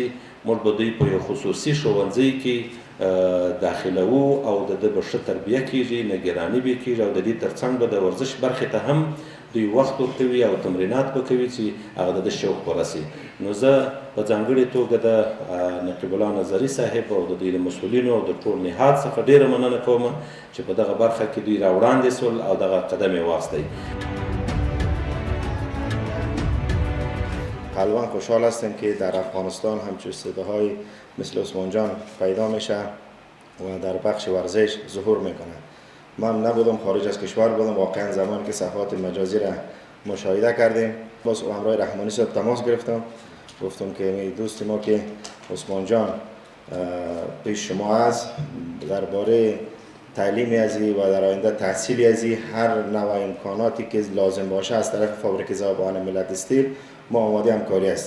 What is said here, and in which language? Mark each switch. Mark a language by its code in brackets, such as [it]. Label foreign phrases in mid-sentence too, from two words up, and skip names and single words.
[ps] موږ به دوی په یو خصوصي ښوونځي کې داخلوو او د ده به ښه تربیه کېږي، نګراني به کېږي او د دې ترڅنګ به د ورزش برخې ته هم دوی وخت ورکوي او تمرینات به کوي چې هغه د ده شوق پوره شي. نو زه په ځانګړې توګه د نقیب الله نظري صاحب او د دوی د مسؤلینو او د ټول نهاد څخه ډېره مننه کوم چې په دغه برخه کې دوی راوړاندې شول او دغه قدم یې واخیستی. [fa] قلبا خوشحال هستیم که در افغانستان همچون صداهای مثل عثمان جان پیدا میشه و در بخش ورزش ظهور میکنه. من نبودم، خارج از کشور بودم، واقعا زمان که صفحات مجازی را مشاهده کردیم باز امرای رحمانی صاحب تماس گرفتم، گفتم که دوست ما که عثمان جان پیش شما است درباره تعلیمی ازی و در آینده تحصیلی ازی هر نوع امکاناتی که لازم باشه از طرف فابریک ذوبان ملت استیل ما آماده همکاری هستیم.